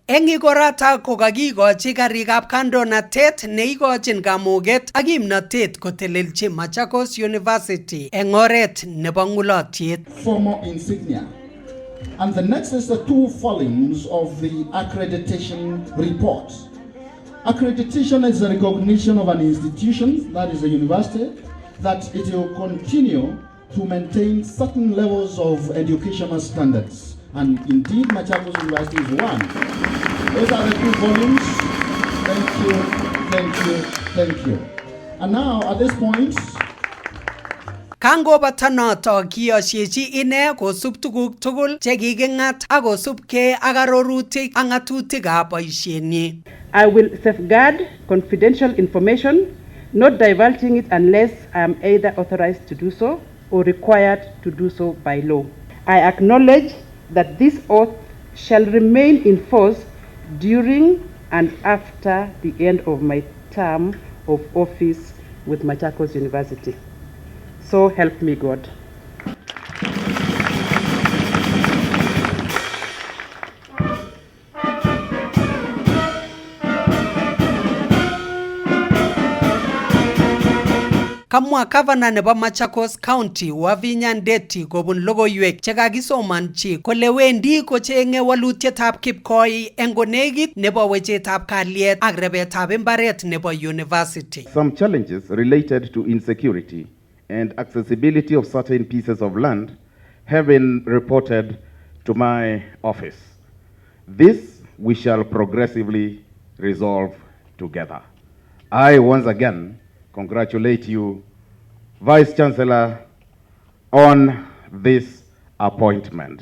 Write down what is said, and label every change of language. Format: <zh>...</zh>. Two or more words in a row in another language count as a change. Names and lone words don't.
<kln>Eng igorata kokakikochi karikab kandoinatet neikochin kamuget ak kimnatet kotelelchi Machakos University eng oret nebo ng'ulotyet.</kln> <en>Former insignia. And the next is the 2 volumes of the accreditation report. Accreditation is a recognition of an institution, that is a university, that it will continue to maintain certain levels of educational standards. And indeed, Machakos University is one. Those are the 2 volumes. Thank you. And now, at this point,</en> <kln>Kangobata noto kiyosyechi ine kosub tuguk tugul chekiking'at ak kosubkei ak arorutik ak ng'atutikab boisienyi.</kln> <en>I will safeguard confidential information, not divulging it unless I am either authorized to do so or required to do so by law. I acknowledge that this oath shall remain in force during and after the end of my term of office with Machakos University. So help me God.</en> <kln>Kamwa Governor nebo Machakos County Wavinya Ndeti kobun logoiwek chekakisomanchi kole wendi kochenge walutietab kipkoi eng konekit nebo wechetab kalyet ak rebetab imbaret nebo university.</kln> <en>Some challenges related to insecurity and accessibility of certain pieces of land have been reported to my office. This we shall progressively resolve together. I once again congratulate you, Vice Chancellor, on this appointment.</en>